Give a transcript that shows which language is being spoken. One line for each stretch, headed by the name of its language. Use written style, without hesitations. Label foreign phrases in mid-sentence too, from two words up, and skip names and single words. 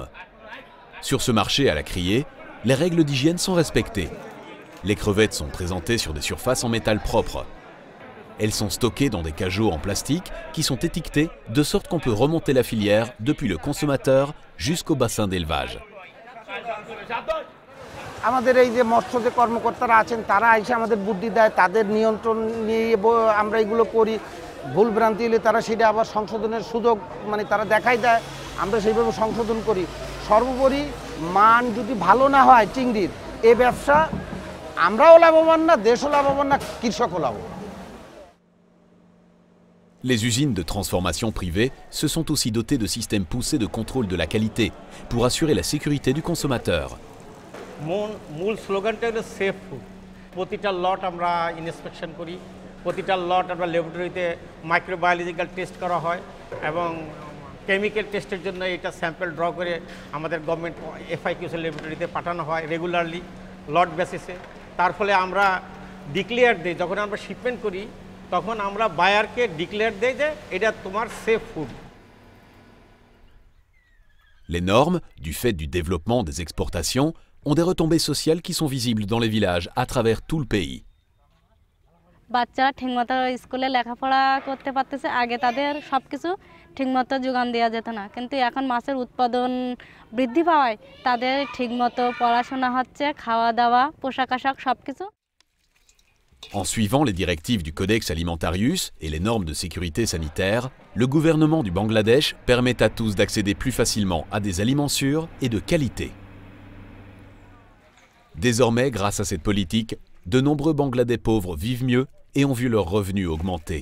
French: Sur ce marché à la criée, les règles d'hygiène sont respectées. Les crevettes sont présentées sur des surfaces en métal propre. Elles sont stockées dans des cajots en plastique qui sont étiquetés de sorte qu'on peut remonter la filière depuis le consommateur jusqu'au bassin d'élevage.
Bangla: আমাদের এই যে মৎস্য যে কর্মকর্তারা আছেন তারা এসে আমাদের বুদ্ধি দেয়, তাদের নিয়ন্ত্রণ নিয়ে আমরা এগুলো করি। ভুল ভ্রান্তি হলে তারা সেটা আবার সংশোধনের সুযোগ তারা দেখাই দেয়, আমরা সেইভাবে সংশোধন করি। সর্বোপরি মান যদি ভালো না হয় চিংড়ির, এই ব্যবসা আমরাও লাভবান না, দেশও লাভবান না, কৃষকও লাভবান।
French: Les usines de transformation privées se sont aussi dotées de systèmes poussés de contrôle de la qualité pour assurer la sécurité du consommateur.
Bangla: মূল স্লোগানটা হলো
English: safe food.
Bangla: প্রতিটা লট আমরা ইন্সপেকশন করি, প্রতিটা লট আমরা ল্যাবরেটরিতে
English: microbiological test
Bangla: করা হয় এবং
English: chemical test's
Bangla: জন্য এটা
English: sample draw
Bangla: করে আমাদের গভর্নমেন্ট FIQC ল্যাবরেটরিতে পাঠানো হয়
English: regularly lot basis.
Bangla: তার ফলে আমরা ডিক্লেয়ার দিই, যখন আমরা শিপমেন্ট করি তখন আমরা বায়ারকে ডিক্লেয়ার দেই যে এটা তোমার
English: safe food.
French: Les normes, du fait du développement des exportations, ont des retombées sociales qui sont visibles dans les villages à travers tout le pays.
Bangla: বাচ্চারা ঠিকমতো স্কুলে লেখাপড়া করতে পারতেছে। আগে তাদের সব কিছু ঠিকমতো যোগান দেওয়া যেত না, কিন্তু এখন মাছের উৎপাদন বৃদ্ধি পাওয়ায় তাদের ঠিকমতো পড়াশোনা হচ্ছে, খাওয়া দাওয়া, পোশাক আশাক সব কিছু।
French: En suivant les directives du Codex Alimentarius et les normes de sécurité sanitaire, le gouvernement du Bangladesh permet à tous d'accéder plus facilement à des aliments sûrs et de qualité. Désormais, grâce à cette politique, de nombreux Bangladais pauvres vivent mieux et ont vu leurs revenus augmenter.